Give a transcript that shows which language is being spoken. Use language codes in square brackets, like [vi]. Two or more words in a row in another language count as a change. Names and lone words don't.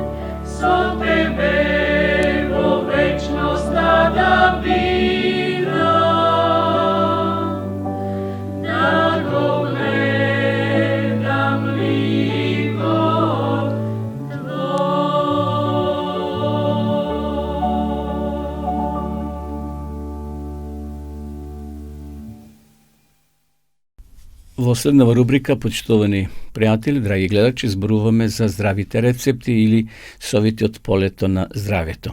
[mk] Со тебе во вечност да бидам, да го гледам ликом твој. Во следнава рубрика, почитувани пријатели, драги гледачи, зборуваме за здравите рецепти или совети од полето на здравјето.